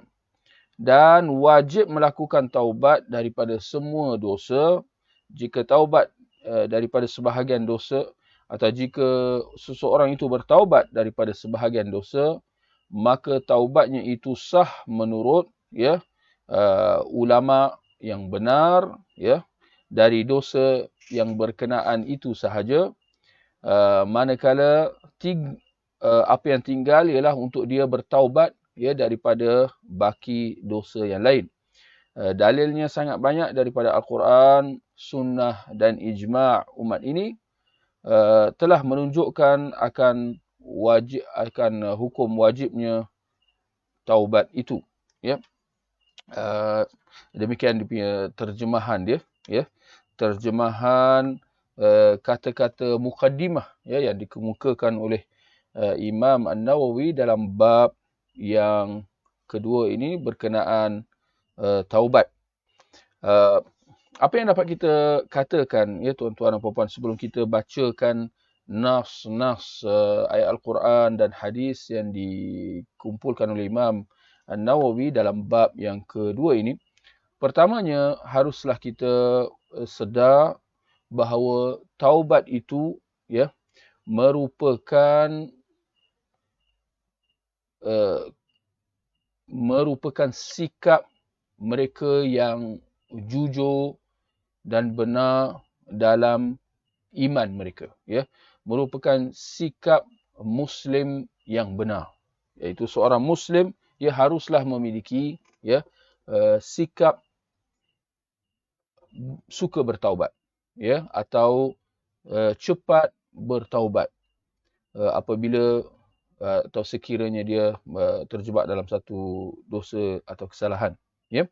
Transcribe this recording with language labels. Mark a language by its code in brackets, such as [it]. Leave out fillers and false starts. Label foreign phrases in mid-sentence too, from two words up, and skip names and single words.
[ms] Dan wajib melakukan taubat daripada semua dosa. Jika taubat daripada sebahagian dosa, atau jika seseorang itu bertaubat daripada sebahagian dosa, maka taubatnya itu sah menurut, ya, ulama yang benar, ya, dari dosa yang berkenaan itu sahaja. Manakala apa yang tinggal ialah untuk dia bertaubat, ya, daripada baki dosa yang lain. Dalilnya sangat banyak daripada Al-Quran, sunnah dan ijma' umat ini telah menunjukkan akan hukum wajibnya taubat itu, ya. Demikian dia punya terjemahan dia, ya. Terjemahan kata-kata muqaddimah, ya, yang dikemukakan oleh Imam An-Nawawi dalam bab yang kedua ini berkenaan taubat. Apa yang dapat kita katakan, ya, tuan-tuan dan puan-puan, sebelum kita bacakan nas ayat Al-Quran dan hadis yang dikumpulkan oleh Imam An-Nawawi dalam bab yang kedua ini, pertamanya haruslah kita sedar bahawa taubat itu, ya, merupakan sikap mereka yang jujur dan benar dalam iman mereka, ya. Merupakan sikap Muslim yang benar, iaitu seorang Muslim, ia haruslah memiliki, ya, sikap suka bertaubat, ya, atau cepat bertaubat apabila atau sekiranya dia terjebak dalam satu dosa atau kesalahan, ya.